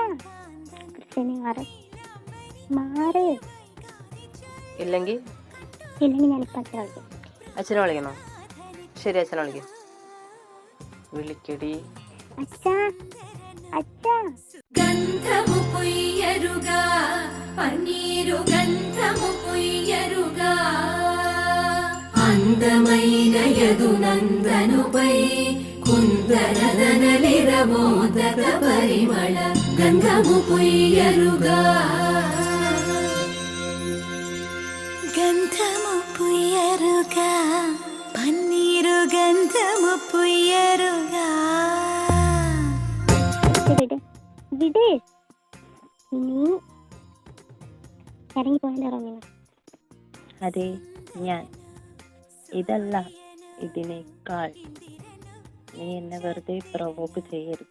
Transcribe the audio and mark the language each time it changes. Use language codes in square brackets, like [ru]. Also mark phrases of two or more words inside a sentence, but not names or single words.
[ml] ഇല്ലെങ്കിൽ ഇല്ലെങ്കിൽ ഞാനിപ്പോൾ അച്ഛനെ വിളിക്കും. അച്ഛനെ വിളിക്കണോ? ശരി, അച്ഛനെ വിളിക്കും. വിളിക്കടി. അച്ഛാ അച്ഛാ. [te] గంధము పొయ్యరుగ పన్నీరు గంధము పొయ్యరుగ అందమైనయదు నందనుపై కుందరదనలిరమోదక పరిమళ గంధము పొయ్యరుగ గంధము పుయ్యరుగా పన్నీరు గంధము పుయ్యరుగా. [ml] വിട് വിട്, നീ ഇറങ്ങിപ്പോയാലോ റോമിന? അതെ, ഞാൻ. ഇതല്ല, ഇതിനേക്കാൾ. നീ എന്നെ വെറുതെ പ്രൊവോക്ക് ചെയ്യരുത്.